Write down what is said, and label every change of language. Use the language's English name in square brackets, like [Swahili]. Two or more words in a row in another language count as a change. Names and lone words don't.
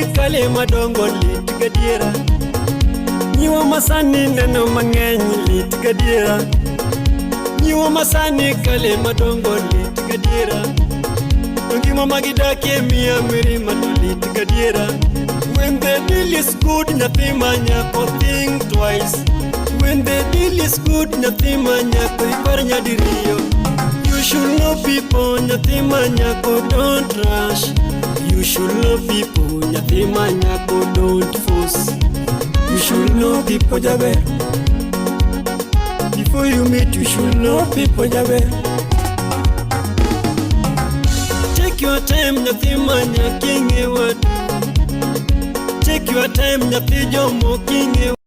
[Luo (Kenya and Tanzania)] kale madongo lit gadiera. Nyiwa masani neno mang'eny lit gadiera. Nyiwa masani kale madongo lit gadiera. Ngima magidakie miya mirima to lit gadiera. [English] When the deal is good, [Luo (Kenya and Tanzania)] nyathi manyako [English] think twice. When the deal is good, [Luo (Kenya and Tanzania)] nyathi manyako ipar nyadiriyo. [English] You should know people, [Luo (Kenya and Tanzania)] nyathi manyako [English] don't rush. You should know people, [Luo (Kenya and Tanzania)] nyathi manyako [English] don't force. You should know people jaber. Before you meet, you should know people jaber. Take your time, [Luo (Kenya and Tanzania)] nyathi manyako ing'e wadu. [English] Take your time, [Luo (Kenya and Tanzania)] nyathi jomo king'e.